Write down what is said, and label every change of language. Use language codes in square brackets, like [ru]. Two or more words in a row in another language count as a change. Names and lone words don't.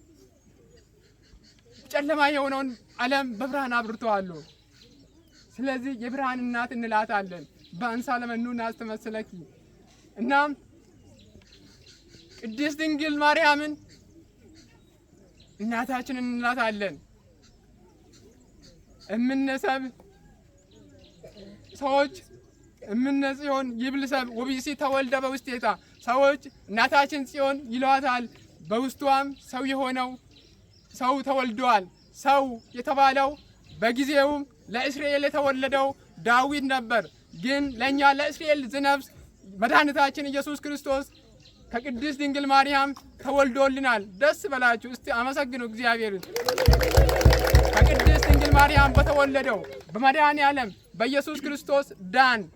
[am] ጨለማ የሆነውን ዓለም በብርሃን አብርተዋል። ስለዚህ የብርሃን እናት እንላታለን። [gez] በአንሳ ለመኑ ናስተመስለኪ። [am] እናም ቅድስት ድንግል ማርያምን እናታችንን እንላታለን። እምነሰብ ሰዎች [gez] እምነ ጽዮን ይብል ሰብ ወቢሲ ተወልደ በውስቴታ። [am] ሰዎች እናታችን ጽዮን ይሏታል። በውስጧም ሰው የሆነው ሰው ተወልዷል። ሰው የተባለው በጊዜውም ለእስራኤል የተወለደው ዳዊት ነበር። ግን ለእኛ ለእስራኤል ዝነብስ መድኃኒታችን ኢየሱስ ክርስቶስ ከቅድስት ድንግል ማርያም ተወልዶልናል። ደስ በላችሁ እስቲ አመሰግኑ እግዚአብሔርን። ከቅድስት ድንግል ማርያም በተወለደው በመድኃኔ ዓለም በኢየሱስ ክርስቶስ ዳን።